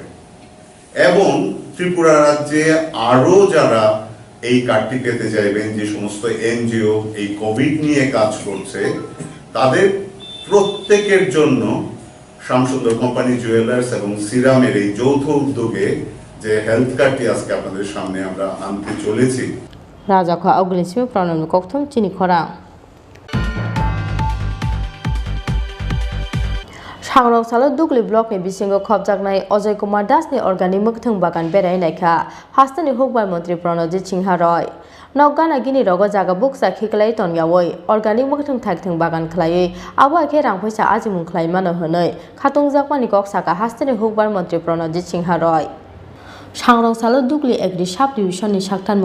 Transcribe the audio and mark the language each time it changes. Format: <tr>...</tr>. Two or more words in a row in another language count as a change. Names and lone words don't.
<bn>এবং ত্রিপুরা রাজ্যে আরো যারা এই কার্ডটি পেতে চাইবেন, যে সমস্ত এনজিও এই কোভিড নিয়ে কাজ করছে, তাদের প্রত্যেকের জন্য শ্যামসুন্দর কোম্পানি জুয়েলার্স এবং সিরামের এই যৌথ উদ্যোগে যে হেলথ কার্ডটি আজকে আপনাদের সামনে আমরা আনতে চলেছি।</bn> <trp>রাজাখা অগ্নিসিম প্রণব কোক্তম চিনি খরা Sangrong Salo Dugli Block ni bisingo khobjaknai Ajay Kumar Das ni organic mukthung bagan berai naikha hastani hukbai mantri Pranajit Singha Roy Nogana gini rogo jaga buksa khiklai tonyawoi organic mukthung thakthung bagan khlai abo ke rangphaisa ajimung khlai mano honoi khatung jakmani kok saka hastani hukbai mantri Pranajit Singha Roy Sangrong Salo Dugli Agri Sub Division ni saktan</trp>